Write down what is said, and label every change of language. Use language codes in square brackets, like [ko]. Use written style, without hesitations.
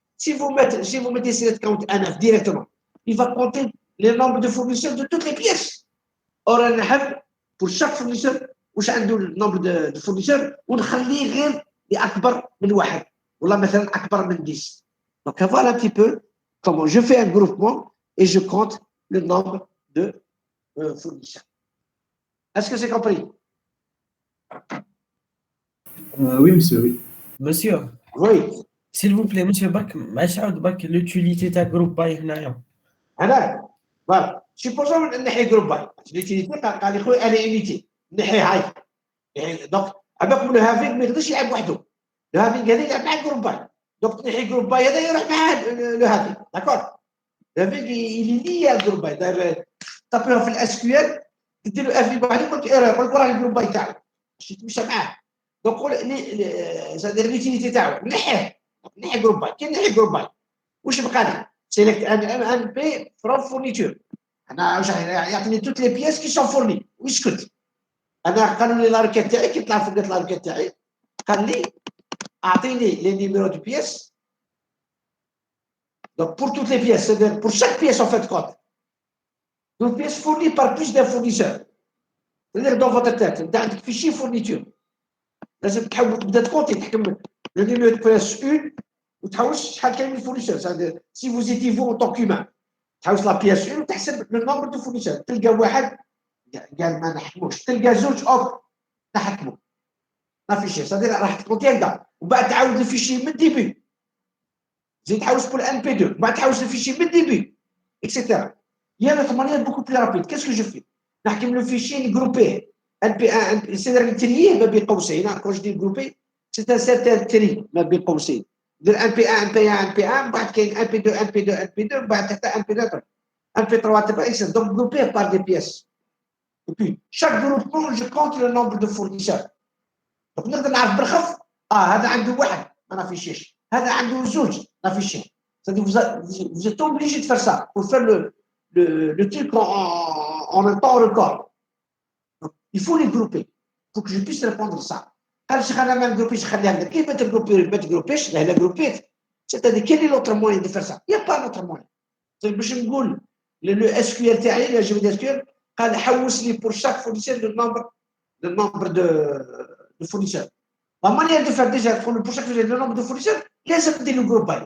[fr] Si vous mettez select count NF directement, il va compter le nombre de fournisseurs de toutes les pièces. Or, pour chaque fournisseur, [ar] واش عنده النمبر دو فورنيسور ونخليه غير اكبر من واحد ولا مثلا اكبر من 10. [fr] Donc voilà un petit peu comment je fais un groupement et je compte le nombre de fournisseurs. Est-ce que c'est compris? Oui, monsieur, oui. Monsieur, Oui. s'il vous plaît, monsieur Bak, [ar] معاود [fr] l'utilité تاع group by هنايا. Voilà. Supposons [ar] نحي جروب باي. [fr] L'utilité [ar] قال لي خويا انا unité. نحي هاي. [fr] Donc avec le having [ar] ما يقدرش يلعب وحده. Le having هذا يلعب مع الجروب باي. [fr] Donc [ar] نحي جروب باي هذا يروح مع le having. [fr] D'accord. Le having il est lié à الجروب باي. [ar] تطبيقه في الاس كيو ال تدير له اف بواحد يقول لك ايرور يقول لك راه الجروب باي تاعك. باش يتمشى معاه. [fr] Donc c'est-à-dire l'utilité [ar] تاعو نحيه. نحي جروب باي. كي نحي جروب باي واش بقى لي؟ Select un P from fourniture. أنا يعطيني [fr] toutes les pièces qui sont fournies [ar] ويسكت. أنا قال لي لا ركات تاعي كي طلع فوق لا ركات تاعي قال لي أعطيني [fr] les numéros de pièces. Donc pour toutes les pièces, c'est-à-dire pour chaque pièce en fait compte. Donc, pièces fournies par plus d'un fournisseur. C'est-à-dire dans votre tête, vous avez un fichier fourniture. [ar] لازم تبدا تكونتي تحكم [fr] le numéro de pièce 1 [ar] وتحوس شحال كاين من fournisseur. [fr] C'est-à-dire, si vous étiez vous en tant qu'humain, [ar] تحوس [fr] la pièce 1 [ar] وتحسب [fr] le nombre de fournisseurs. [ar] تلقى واحد قال ما نحكموش، تلقى زوج نحكموا. ما في شيء، [fr] c'est-à-dire [ar] راح تكونتي هكذا، وبعد تعاود الفيشي من الديبي. زيد تحوس [fr] pour [ar] ان بي 2، بعد تحوس الفيشي من الديبي، [fr] etc. Il y a notre manière beaucoup plus rapide. Qu'est-ce que je fais? [ar] نحكم [fr] le fichier [ar] نجروبيه. [fr] c'est-à-dire [ar] نترييه ما بين قوسين. [fr] Quand je dis grouper, c'est un certain tri [ar] ما بين قوسين. ندير ان بي 1 ان بي 1 ان بي 1 بعد كاين ان بي 2 ان بي 2 ان بي 2 بعد حتى ان بي 3 ان بي 3 تبع اكس. [fr] Donc groupé par des pièces. Et puis chaque groupement je compte le nombre de fournisseurs. Donc [ar] نقدر نعرف بالخف هذا عنده واحد ما فيشيش، هذا عنده زوج ما فيشيش. [fr] C'est-à-dire vous êtes obligé de faire ça pour faire le truc en un temps record. Donc, il faut les grouper pour que je puisse répondre à ça. [ar] قال شيخ انا ما نجروبيش خليها هكذا. كيف ما تجروبيش؟ لا جروبيت. [fr] C'est-à-dire quel est l'autre moyen de faire ça? Il n'y a pas d'autre moyen. C'est [ar] باش نقول [fr] le SQL تاعي le jeu SQL [ar] قال حوس لي [fr] pour chaque fournisseur le nombre de fournisseurs. La manière de faire déjà pour chaque fournisseur le nombre de fournisseurs [ar] لازم ندير له جروب باي.